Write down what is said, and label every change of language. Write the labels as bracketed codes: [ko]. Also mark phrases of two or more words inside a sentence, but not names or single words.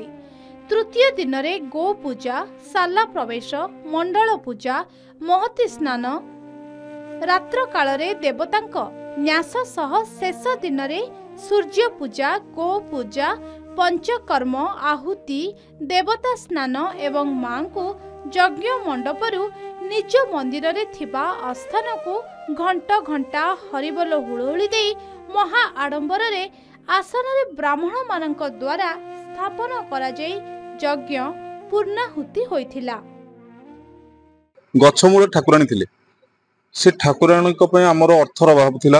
[or] ତୃତୀୟ ଦିନରେ ଗୋ ପୂଜା, ଶାଳା ପ୍ରବେଶ, ମଣ୍ଡଳ ପୂଜା, ମହତୀ ସ୍ନାନ, ରାତ୍ର କାଳରେ ଦେବତାଙ୍କ ନ୍ୟାସ ସହ ଶେଷ ଦିନରେ ସୂର୍ଯ୍ୟ ପୂଜା, ଗୋ ପୂଜା, ପଞ୍ଚକର୍ମ, ଆହୁତି, ଦେବତା ସ୍ନାନ ଏବଂ ମାଙ୍କୁ ଯଜ୍ଞ ମଣ୍ଡପରୁ ନିଜ ମନ୍ଦିରରେ ଥିବା ଆସ୍ଥାନକୁ ଘଣ୍ଟା ଘଣ୍ଟା ହରିବୋଲ ହୁଳହୁଳି ଦେଇ ମହା ଆଡ଼ମ୍ବରରେ ଆସନରେ ବ୍ରାହ୍ମଣମାନଙ୍କ ଦ୍ୱାରା ସ୍ଥାପନ କରାଯାଇ ଯଜ୍ଞ ପୂର୍ଣ୍ଣାହୁତି ହୋଇଥିଲା। ଗଛମୂଳ ଠାକୁରାଣୀ ଥିଲେ ସେ ଠାକୁରାଣୀ ଆମର ଅର୍ଥର ଅଭାବ ଥିଲା।